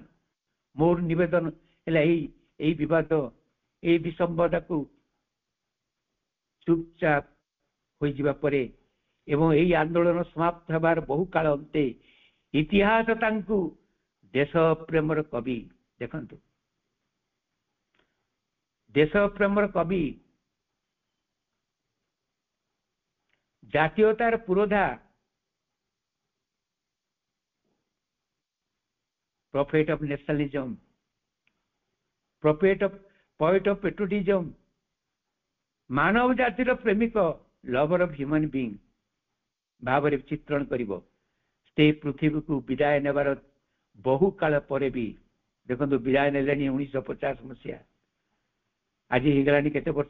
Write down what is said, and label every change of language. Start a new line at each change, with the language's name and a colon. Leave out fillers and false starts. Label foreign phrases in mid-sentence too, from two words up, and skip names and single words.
Odia: ମୋର ନିବେଦନ ହେଲା ଏଇ ବିବାଦ ଏଇ ବିସମ୍ବାଦକୁ ଚୁପଚାପ ହୋଇଯିବା ପରେ ଏବଂ ଏହି ଆନ୍ଦୋଳନ ସମାପ୍ତ ହେବାର ବହୁ କାଳ ଅନ୍ତେ ଇତିହାସ ତାଙ୍କୁ ଦେଶ ପ୍ରେମର କବି, ଦେଖନ୍ତୁ ଦେଶ ପ୍ରେମର କବି, ଜାତୀୟତାର ପୁରୋଧା,
English: prophet of nationalism, poet of patriotism,
Odia: ମାନବ ଜାତିର ପ୍ରେମିକ,
English: lover of human being
Odia: ଭାବରେ ଚିତ୍ରଣ କରିବ। ସେ ପୃଥିବୀକୁ ବିଦାୟ ନେବାର ବହୁ କାଳ ପରେ ବି, ଦେଖନ୍ତୁ ବିଦାୟ ନେଲେଣି 1950 ମସିହା, ଆଜି ହେଇଗଲାଣି କେତେ ବର୍ଷ?